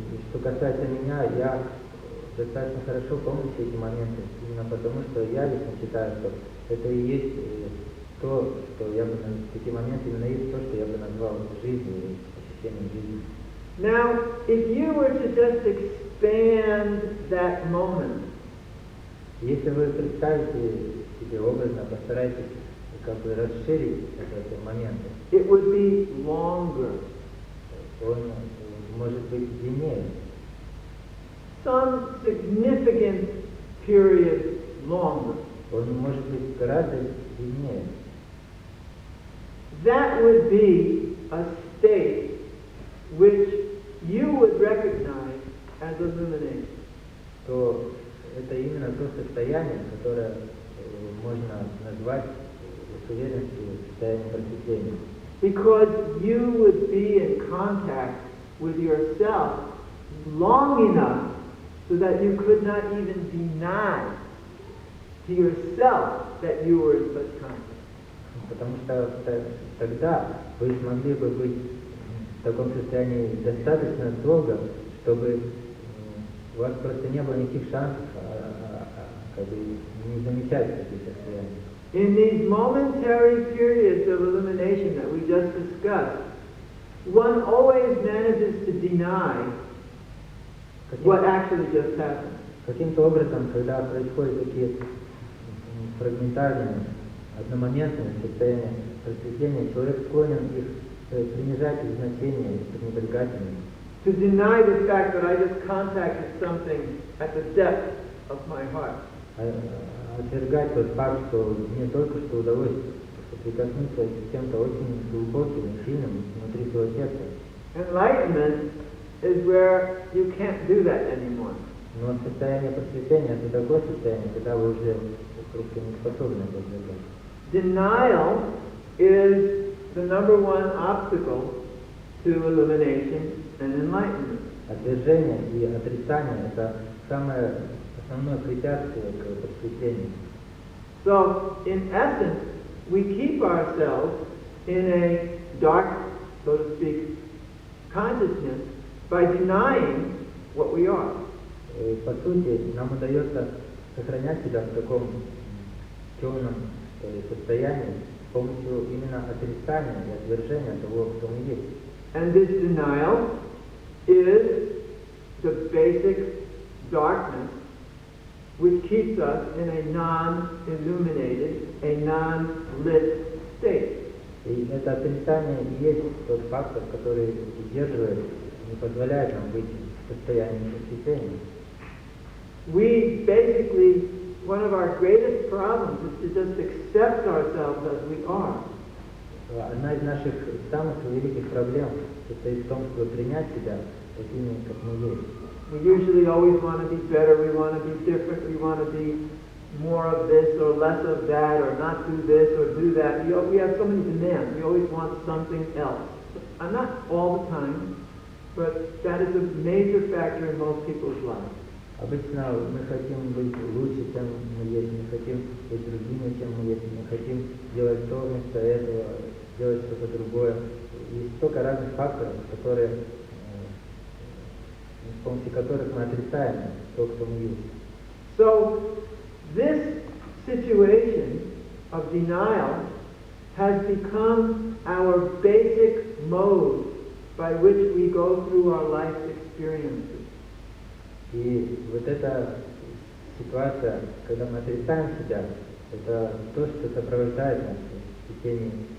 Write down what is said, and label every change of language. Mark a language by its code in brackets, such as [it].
[ru] Что касается меня, я достаточно хорошо помню все эти моменты, именно потому что я лично считаю, что это и есть то, что я бы, такие моменты именно есть то, что я бы назвал жизнью, ощущением жизни. [en] Now, if you were to just expand that moment, [ru] Если вы представите себе образно, постарайтесь как бы расширить этот момент, [en] it would be longer. [ru] он может быть длиннее. [en] Some significant period longer. [ru] Он может быть гораздо длиннее. [en] That would be a state which you would recognize as illumination. [ru] То это именно то состояние, которое можно назвать с уверенностью состоянием просветления. [en] Because you would be in contact with yourself long enough so that you could not even deny to yourself that you were in such contact. [ru] Потому что тогда вы смогли бы быть в таком состоянии достаточно долго, чтобы у вас просто не было никаких шансов как бы не замечать такие состояния. [en] In these momentary periods of illumination that we just discussed, one always manages to deny what actually just happened. [ru] Каким-то образом, когда происходят такие фрагментарные, одномоментные состояния просветления, человек склонен их принижать их значение, пренебрегать ими. [en] To deny the fact that I just contacted something at the depth of my heart. [ru] Отвергать тот факт, что мне только что удалось соприкоснуться с чем-то очень глубоким и сильным внутри своего сердца. [en] Enlightenment is where you can't do that anymore. [ru] Но состояние просветления – это такое состояние, когда вы уже просто не способны это отвергать. [en] Denial is the number one obstacle to illumination and enlightenment. [ru] Отвержение и отрицание – это самое основное препятствие к просветлению. [en] So, in essence, we keep ourselves in a dark, so to speak, consciousness by denying what we are. [ru] По сути, нам удается сохранять себя в таком темном состоянии с помощью именно отрицания и отвержения того, кто мы есть. [en] And this denial is the basic darkness which keeps us in a non-illuminated, a non-lit state. [ru] И это отрицание и есть тот фактор, который удерживает, не позволяет нам быть в состоянии просветления. [en] We basically, one of our greatest problems is to just accept ourselves as we are. [ru] Одна из наших самых великих проблем состоит в том, чтобы принять себя такими, как мы есть. [en] We usually always want to be better, we want to be different, we want to be more of this or less of that, or not do this or do that. We have so many demands. We always want something else. Not all the time, but that is a major factor in most people's lives. [ru] Обычно мы хотим быть лучше, чем мы есть, мы хотим быть другими, чем мы есть, мы хотим делать то вместо этого, делать что-то другое. Есть столько разных факторов, которые, с помощью которых мы отрицаем то, кто мы есть. [en] So, this situation of denial has become our basic mode by which we go through our life experiences. [ru] И вот эта ситуация, когда мы отрицаем себя, это то, что сопровождает нас в течение